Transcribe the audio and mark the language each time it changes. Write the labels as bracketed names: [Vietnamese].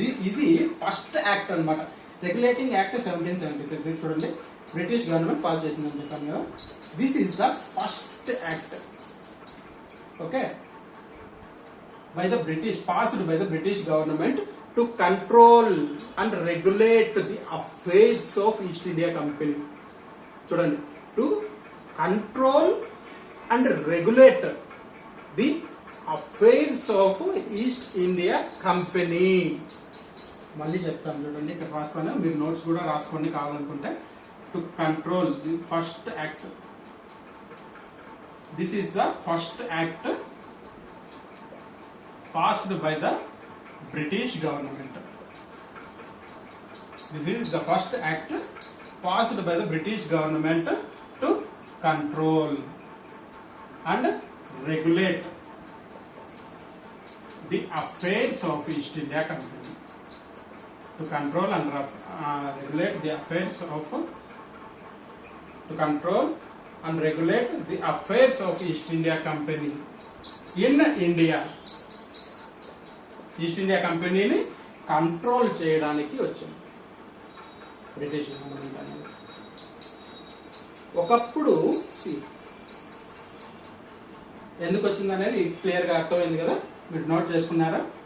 [Telugu] ఇది first act అన్నమాట. Regulating act 1773 చూడండి, బ్రిటిష్ గవర్నమెంట్ పాస్ చేసిందని చెప్పాను కదా. [English] This is the first act, okay, by the British, passed by the British government to control and regulate the affairs of East India Company. [Telugu] చూడండి, [English] to control and regulate the affairs of East India Company. [Telugu] మళ్ళీ చెప్తాను చూడండి, ఇక్కడ రాస్తాను, మీరు notes కూడా రాసుకోండి కావాలనుకుంటే. [English] To control the first act, this is the first act passed by the British government. This is the first act passed by the British government to control and regulate the affairs of East India Company. To control and regulate the affairs of to control and regulate the affairs of East India Company in India. [Telugu] East India కంపెనీని control చేయడానికి వచ్చింది British government అనేది. ఒకప్పుడు ఎందుకు వచ్చింది అనేది clear గా అర్థమైంది కదా, మీరు నోట్ చేసుకున్నారా?